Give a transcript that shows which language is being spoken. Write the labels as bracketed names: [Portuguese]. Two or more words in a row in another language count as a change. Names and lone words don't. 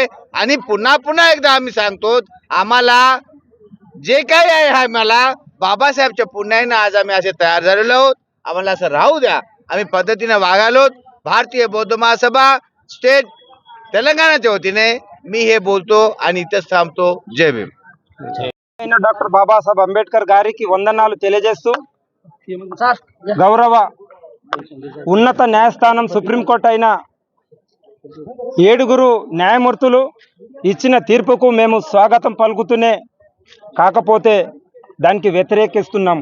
[Marathi] आणि पुन्हा एकदा आम्ही सांगतो, आम्हाला जे काही आहे आम्हाला बाबासाहेबच्या पुण्याने आज आम्ही असे तयार झालेलो आहोत. आम्हाला असं राहू द्या, आम्ही पद्धतीने वागालो. भारतीय बौद्ध महासभा स्टेट तेलंगणाच्या वतीने मी हे बोलतो आणि इथेच थांबतो. जय भीम. [Telugu] డాక్టర్ బాబాసాహెబ్ అంబేద్కర్ గారికి వందనాలు తెలియజేస్తూ గౌరవ ఉన్నత న్యాయస్థానం సుప్రీంకోర్టు అయిన 7 న్యాయమూర్తులు ఇచ్చిన తీర్పుకు మేము స్వాగతం పలుకుతూనే కాకపోతే దానికి వ్యతిరేకిస్తున్నాము.